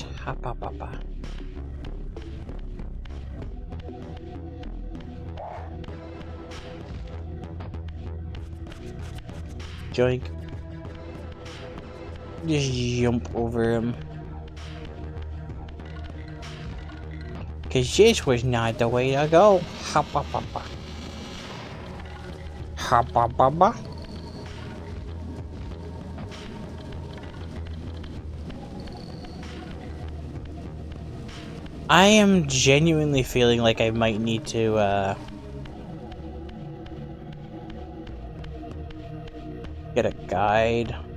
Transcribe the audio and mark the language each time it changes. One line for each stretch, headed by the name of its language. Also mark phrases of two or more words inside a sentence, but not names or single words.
English: Ha. Joink. Just jump over him. Because this was not the way to go. Ha-ba-ba-ba. Ha-ba-ba-ba. I am genuinely feeling like I might need to, get a guide.